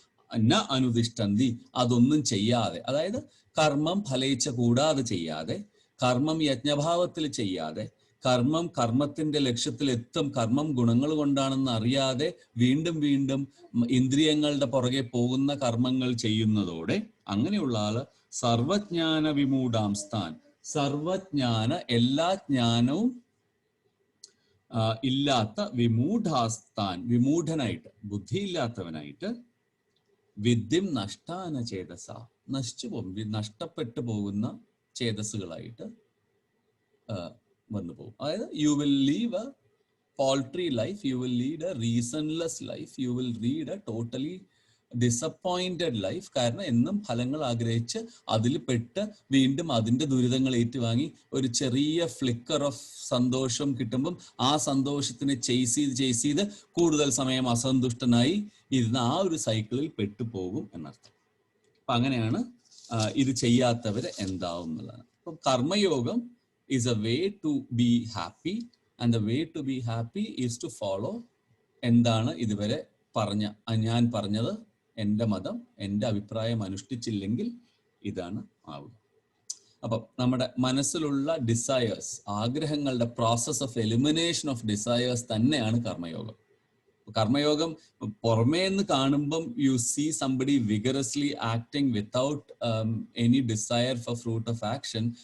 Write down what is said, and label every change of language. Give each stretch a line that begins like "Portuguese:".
Sanskrit: ന അനുതിഷ്ഠന്തി,
Malayalam: അതൊന്നും ചെയ്യാതെ, അതായത് കർമ്മം ഫലയിച്ച കൂടാതെ ചെയ്യാതെ, കർമ്മം യജ്ഞഭാവത്തിൽ ചെയ്യാതെ, കർമ്മം കർമ്മത്തിന്റെ ലക്ഷ്യത്തിലെത്തും, കർമ്മം ഗുണങ്ങൾ കൊണ്ടാണെന്ന് അറിയാതെ വീണ്ടും വീണ്ടും ഇന്ദ്രിയങ്ങളുടെ പുറകെ പോകുന്ന കർമ്മങ്ങൾ ചെയ്യുന്നതോടെ അങ്ങനെയുള്ള ആള് സർവജ്ഞാന വിമൂഢാംസ്ഥാൻ, സർവജ്ഞാന എല്ലാ ജ്ഞാനവും ഇല്ലാത്ത വിമൂഢാസ്ഥാൻ, വിമൂഢനായിട്ട് ബുദ്ധിയില്ലാത്തവനായിട്ട്, വിദ്യം നഷ്ടാന ചേതസ, നശിച്ചു പോകും, നഷ്ടപ്പെട്ടു പോകുന്ന ചേതസ്സുകളായിട്ട് വന്നു പോകും. അതായത്
English: You will leave a paltry life, you will lead a reasonless life, you will lead a totally disappointed life.
Malayalam: കാരണം എന്നും ഫലങ്ങൾ ആഗ്രഹിച്ച് അതിൽ പെട്ട് വീണ്ടും അതിൻ്റെ ദുരിതങ്ങൾ ഏറ്റുവാങ്ങി ഒരു ചെറിയ ഫ്ലിക്കർ ഓഫ് സന്തോഷം കിട്ടുമ്പം ആ സന്തോഷത്തിനെ ചേസ് ചെയ്ത് കൂടുതൽ സമയം അസന്തുഷ്ടനായി ഇരുന്ന് ആ ഒരു സൈക്കിളിൽ പെട്ടുപോകും എന്നർത്ഥം. അപ്പം അങ്ങനെയാണ് ഇത് ചെയ്യാത്തവര് എന്താവും എന്നുള്ളതാണ്. അപ്പം കർമ്മയോഗം
English: is a way to be happy, and the way to be happy is to follow
Malayalam: എന്താണ് ഇതുവരെ ഞാൻ പറഞ്ഞത്, എൻ്റെ മതം, എൻ്റെ അഭിപ്രായം അനുഷ്ഠിച്ചില്ലെങ്കിൽ ഇതാണ് ആവുക. അപ്പം നമ്മുടെ മനസ്സിലുള്ള desires, ആഗ്രഹങ്ങളുടെ
English: process of elimination of desires
Malayalam: തന്നെയാണ് കർമ്മയോഗം. കർമ്മയോഗം പുറമേ നിന്ന് കാണുമ്പം
English: You see somebody vigorously acting without any desire for fruit of action.